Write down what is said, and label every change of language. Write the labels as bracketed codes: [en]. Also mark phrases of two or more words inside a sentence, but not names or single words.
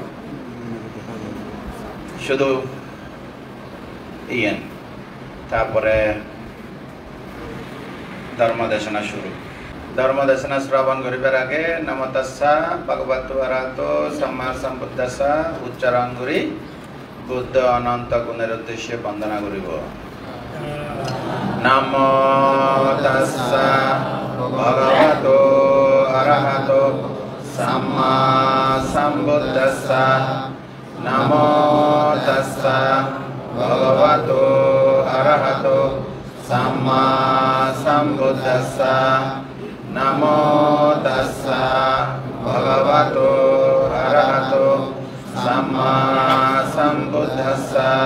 [bn] শুধু ইয়েন তারপরে ধর্মদেশনা শুরু। ধর্মদেশনা শ্রবণ করিবার আগে [pi] নমো তাস্সা ভগবতো অরহতো সম্মা সম্বুদ্ধাস্সা [bn] উচ্চারণ করি বুদ্ধ অনন্ত গুণের উদ্দেশ্যে বন্দনা করিব। [pi] নমো তাস্সা ভগবতো অরহতো সম্মা সম্বুদ্ধাস্সা নমো তাস্সা ভগবতো অরহতো সম্মা সম্বুদ্ধাস্সা নমো তাস্সা ভগবতো অরহতো সম্মা সম্বুদ্ধাস্সা।